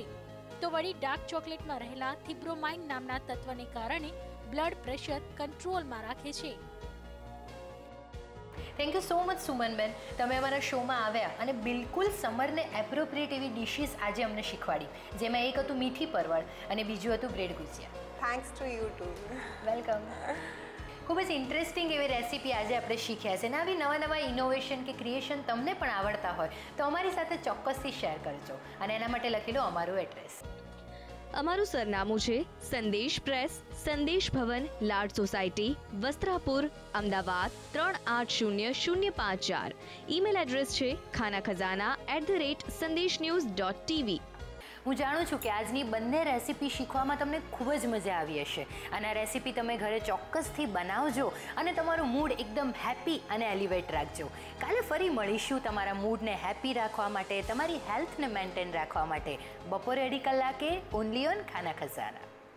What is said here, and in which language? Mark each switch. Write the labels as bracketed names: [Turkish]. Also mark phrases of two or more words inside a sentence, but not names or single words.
[Gujarati] તો વળી ડાર્ક ચોકલેટમાં રહેલા થિબ્રોમાઇન નામના તત્વને કારણે [English] blood pressure [Gujarati] કંટ્રોલમાં રાખે છે. [English] thank you so much [Gujarati] સુમનબેન, તમે અમારા શોમાં આવ્યા અને બિલકુલ સમરને એપ્રોપ્રિએટ એવી ડિશિસ આજે અમને શીખવાડી, જેમાં એક હતું મીઠી પરવળ અને બીજું હતું બ્રેડ ગુજિયા. [English] thanks to you too. [Gujarati] વેલકમ. ખૂબ જ ઇન્ટરેસ્ટિંગ એવી રેસીપી આજે આપણે શીખ્યા છે ને આવી નવા નવા ઇનોવેશન કે ક્રિએશન તમને પણ આવડતા હોય તો અમારી સાથે ચોક્કસથી શેર કરજો અને એના માટે લખી લો અમારું એડ્રેસ. અમારું સરનામું છે સંદેશ પ્રેસ, સંદેશ ભવન, લાડ સોસાયટી, વસ્ત્રાપુર, અમદાવાદ 380054. ઈમેલ એડ્રેસ છે khanakhazana@sandesh-news.tv. હું જાણું છું કે આજની બંને રેસીપી શીખવામાં તમને ખૂબ જ મજા આવી હશે અને આ રેસીપી તમે ઘરે ચોક્કસથી બનાવજો અને તમારું મૂડ એકદમ હેપી અને એલિવેટ રાખજો. કાલે ફરી મળીશું તમારા મૂડને હેપી રાખવા માટે, તમારી હેલ્થને મેન્ટેન રાખવા માટે બપોરે 2:30 કલાકે [English] only on [Gujarati] ખાના ખજાના.